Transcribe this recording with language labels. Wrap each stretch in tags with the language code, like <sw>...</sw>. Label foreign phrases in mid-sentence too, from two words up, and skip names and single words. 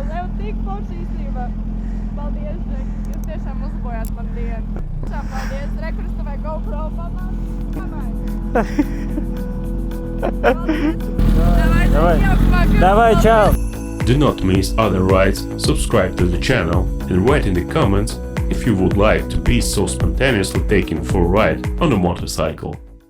<lv>Jau tik forši īstenībā. Paldies, Džek. Jūs tiešām uzbojāt man dienu. Tiešām paldies. Rekurus tavai GoPro pamāt. Давай, čau.</lv> <en>Do not miss other rides, subscribe to the channel, and write in the comments if you would like to be so spontaneously taken for a ride on a motorcycle.</en>